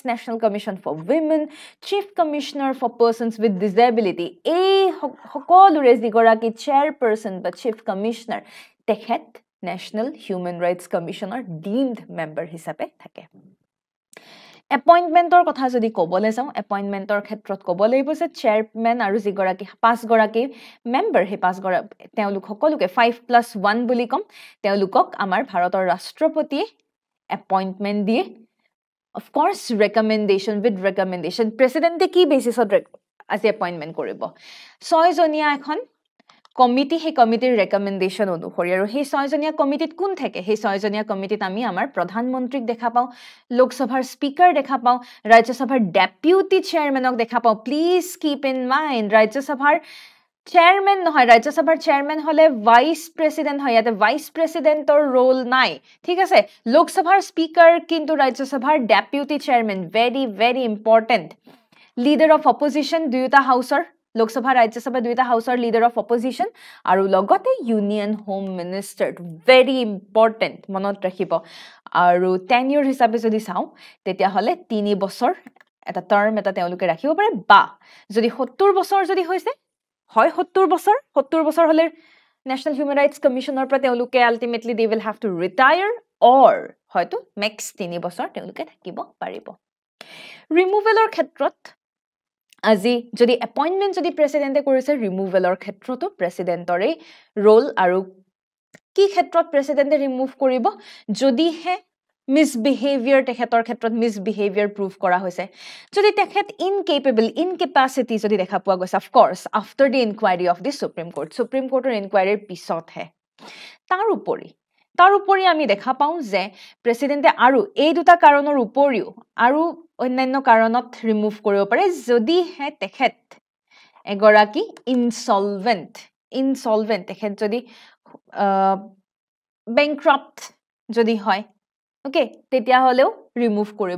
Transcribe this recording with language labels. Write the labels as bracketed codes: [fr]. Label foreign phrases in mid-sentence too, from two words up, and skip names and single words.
[as] নেশনাল কমিশন ফৰ উইমেন চিফ কমিশনাৰ ফৰ পাৰ্সনস উইথ ডিসেবিলিটি এই সকলোৰে যিগৰাকী চেয়াৰপাৰসন বা চিফ কমিশনাৰ তেখেত নেশনাল হিউম্যান ৰাইটস কমিশনৰ [en] deemed member [as] হিচাপে থাকে এপইন্টমেন্টৰ কথা যদি ক'বলৈ যাওঁ এপইন্টমেন্টৰ ক্ষেত্ৰত ক'ব লাগিব যে চেয়াৰম্যান আৰু যিগৰাকী 5 গৰাকী মেম্বাৰ হে 5 গৰাকী তেওঁলোক সকলোকে 5+1 বুলি কম তেওঁলোকক আমাৰ ভাৰতৰ ৰাষ্ট্ৰপতিয়ে এপইন্টমেন্ট দিয়ে [en] of course recommendation [as] প্ৰেসিডেন্টে কি বেসিছত আজি এপইন্টমেন্ট কৰিব 6 জনীয়া এখন কমিটি হে কমিটিৰ ৰেকমেন্ডেশন অনুসৰি আৰু সেই 6 জনীয়া কমিটিত কোন থাকে সেই 6 জনীয়া কমিটিত আমি আমাৰ প্ৰধানমন্ত্ৰীক দেখা পাওঁ লোকসভাৰ স্পিকাৰ দেখা পাওঁ ৰাজ্যসভাৰ ডেপুটি চেয়াৰম্যানক দেখা পাওঁ [en] please keep in mind [as] ৰাজ্যসভাৰ চেয়াৰম্যান নহয় ৰাজ্যসভাৰ চেয়াৰম্যান হলে [en] vice president [as] হয় ইয়াতে ভাইস প্ৰেসিডেন্টৰ ৰোল নাই ঠিক আছে লোকসভাৰ স্পিকাৰ কিন্তু ৰাজ্যসভাৰ ডেপুটি চেয়াৰম্যান [en] very important leader of opposition [as] দুয়োটা হাউসৰ লোকসভা ৰাজ্যসভা দুয়োটা হাউসৰ [en] leader of opposition [as] আৰু লগতে [en] union home minister very important [as] মনত ৰাখিব আৰু টেনিয়ৰ হিচাপে যদি চাও তেতিয়া হলে 3 বছৰ এটা টাৰ্ম এটা তেওঁলোকে ৰাখিব পাৰে বা যদি 70 বছৰ যদি হৈছে হয় 70 বছৰ হলে National Human Rights Commissioner পৰা তেওঁলোকে [en] ultimately they will have to retire or [as] হয়তো max 3 বছৰ তেওঁলোকে থাকিব পাৰিব ৰিমুভেলৰ ক্ষেত্ৰত আজি যদি এপইন্টমেন্ট যদি প্ৰেসিডেন্টে কৰিছে ৰিমুভেলৰ ক্ষেত্ৰতো প্ৰেসিডেন্টৰে ৰোল আৰু কি ক্ষেত্ৰত প্ৰেসিডেন্টে ৰিমুভ কৰিব যদি হে misbehavior তেখেতৰ ক্ষেত্ৰত [en] misbehavior proof [as] কৰা হৈছে যদি তেখেত incapacity যদি দেখা পোৱা গৈছে [en] of course after the inquiry of the supreme courtৰ [as] inquiry পিছত হে তাৰ উপৰি আমি দেখা পাওঁ যে প্ৰেসিডেন্টে আৰু এই দুটা কাৰণৰ উপৰিও আৰু অন্যান্য কাৰণত ৰিমুভ কৰিব পাৰে যদি হে তেখেত এগৰাকী ইনসলভেন্ট তেখেত যদি bankrupt যদি হয় ওকে তেতিয়া হলেও ৰিমুভ কৰিব